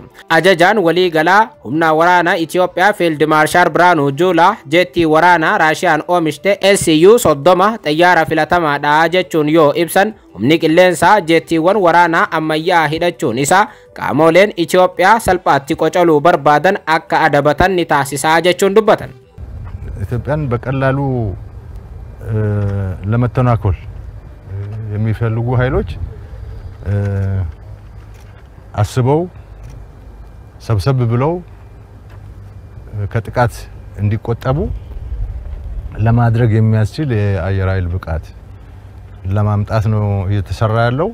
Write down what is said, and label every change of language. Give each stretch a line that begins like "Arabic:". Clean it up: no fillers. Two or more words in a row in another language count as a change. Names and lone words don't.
Oromo: Ajajaan waliigalaa humna waraanaa Itoophiyaa Field Marshal Biraanuu Juulaa jettii waraanaa Raashiyaan oomishte SU-30 xayyaara filatamaadha jechuun yoo ibsan, humni qilleensaa jettiiwwan waraanaa ammayyaa hidhachuun isaa qaamoleen Itoophiyaa salphaatti qocaluu barbaadan akka adabatan ni taasisaa jechuun dubbatan.
Amharic: ኢትዮጵያን በቀላሉ ለመተናኮል የሚፈልጉ ኃይሎች አስበው ሰብሰብ ብለው ከጥቃት እንዲቆጠቡ ለማድረግ የሚያስችል የአየር ኃይል ብቃት ለማምጣት ነው እየተሰራ ያለው።